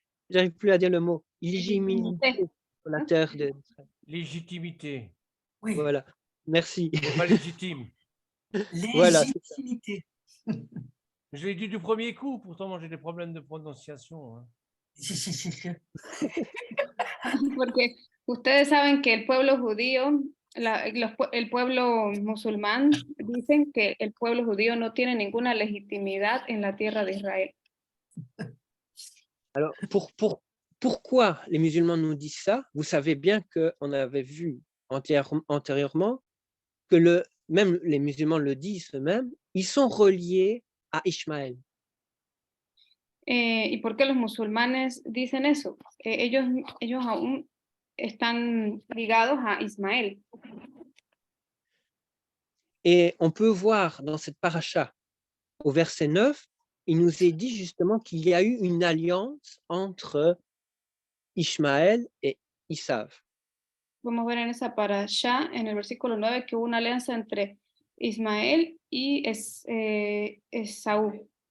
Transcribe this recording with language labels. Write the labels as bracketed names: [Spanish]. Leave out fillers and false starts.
[French] J'arrive plus à dire le mot. Légitimité sur la terre de Légitimité. Oui, Voilà. Merci. C'est pas légitime. Voilà, c'est ça. légitimité. Je l'ai dit du premier coup, pourtant moi j'ai des problèmes de prononciation. Hein. [Spanish] Porque ustedes saben que el pueblo judío, el pueblo musulmán, dicen que el pueblo judío no tiene ninguna legitimidad en la tierra de Israel. [French] Alors, pourquoi les musulmans nous disent ça? Vous savez bien qu'on avait vu antérieurement que même les musulmans le disent eux-mêmes, ils sont reliés à Ishmaël. [Spanish] ¿Y por qué los musulmanes dicen eso? Ellos aún están ligados a Ismael. [French] Et on peut voir dans cette paracha, au verset 9, il nous est dit justement qu'il y a eu une alliance entre Ishmaël et Isav. [Spanish] Vamos a ver en esa parasha, en el versículo 9, que hubo una alianza entre Ismael y Esaú.